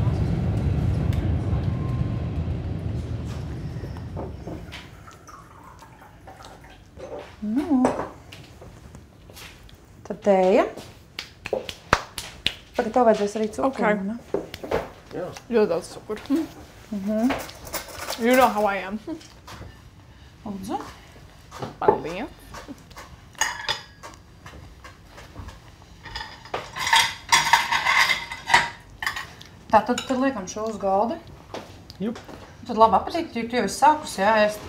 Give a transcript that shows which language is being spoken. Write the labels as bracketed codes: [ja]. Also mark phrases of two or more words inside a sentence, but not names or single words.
[lv] Tad tēja. Tagad tev vajadzēs arī cukuru, ne? Ļoti daudz cukuru. [en] You know how I am. [lv] Lūdzu. Paldies. Tātad tad liekam šo uz galda. Jup. Tad labi apetīti, tu jau esi sākus, jā, ēst.